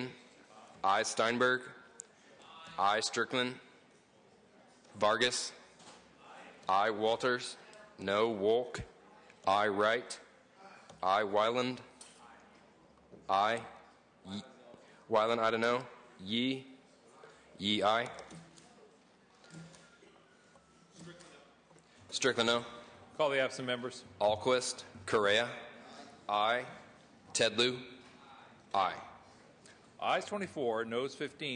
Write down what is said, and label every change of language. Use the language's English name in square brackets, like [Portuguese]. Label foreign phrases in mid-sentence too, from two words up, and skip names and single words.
[English] I Steinberg. I Strickland. Vargas. I Walters. No Wolk. I Wright. I Weiland. I Weiland, I don't know. Yee. Yee, I. Strickland, no. Call the absent members. Alquist. Correa. I. Ted Lieu. I. Ayes 24, noes 15.